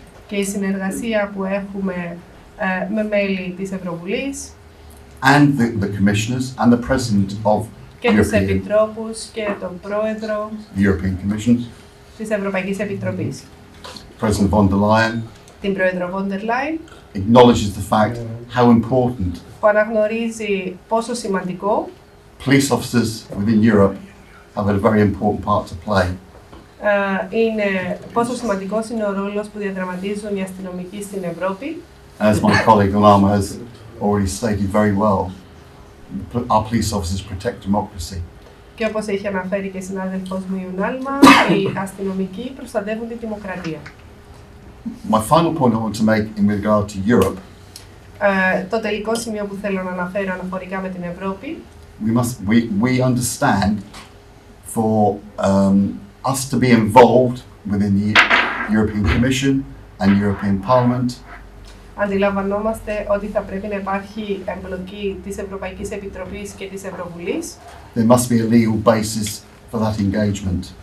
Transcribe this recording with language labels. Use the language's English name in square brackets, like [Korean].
[Greek] και η συνεργασία που έχουμε με μέλη της Ευρωβουλής [English] and the commissioners and the president of [Greek] και τους [English] European, [Greek] επιτρόπους και τον πρόεδρο [English] the European Commission, [Greek] της Ευρωπαϊκής Επιτροπής. [English] President von der Leyen, [Greek] Την πρόεδρο Βόντερ Λάιν, [English] acknowledges the fact how important [Greek] που αναγνωρίζει πόσο σημαντικό [English] police officers within Europe have a very important part to play. [Greek] είναι, πόσο σημαντικός είναι ο ρόλος που διαδραματίζουν οι αστυνομικοί στην Ευρώπη. [English] As my colleague Alama has already stated very well, our police officers protect democracy. [Greek] Και όπως έχει αναφέρει και η συνάδελφός μου η Ουνάλμα, οι αστυνομικοί προστατεύουν τη δημοκρατία. [English] My final point I want to make in regard to Europe, [Greek] Το τελικό σημείο που θέλω να αναφέρω αναφορικά με την Ευρώπη, [English] we understand for us to be involved within the European Commission and European Parliament, [Greek] αντιλαμβανόμαστε ότι θα πρέπει να υπάρχει εμπλοκή της Ευρωπαϊκής Επιτροπής και της Ευρωβουλής [English] there must be a legal basis for that engagement.